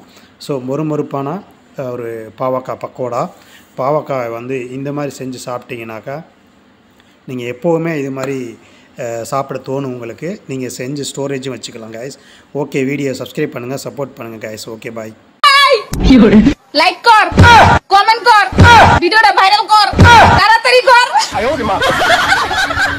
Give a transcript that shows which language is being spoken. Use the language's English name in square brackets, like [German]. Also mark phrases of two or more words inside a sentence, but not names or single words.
[Tamil] ஸோ மொறுமொறுப்பான ஒரு பாவக்காய் பக்கோடா. பாவக்காய் இந்த மாதிரி செஞ்சு சாப்பிட்டீங்கன்னாக்கா நீங்கள் எப்போவுமே இது மாதிரி சாப்பிட தோணும் உங்களுக்கு. நீங்கள் செஞ்சு ஸ்டோரேஜும் வச்சுக்கலாம் கைஸ். ஓகே, [English] video subscribe [Tamil] பண்ணுங்கள், சப்போர்ட் பண்ணுங்கள் கைஸ். [English] okay, bye. [Bangla] লাইক কর, কমেন্ট কর, ভিডিওটা ভাইরাল কর, তাড়াতাড়ি কর।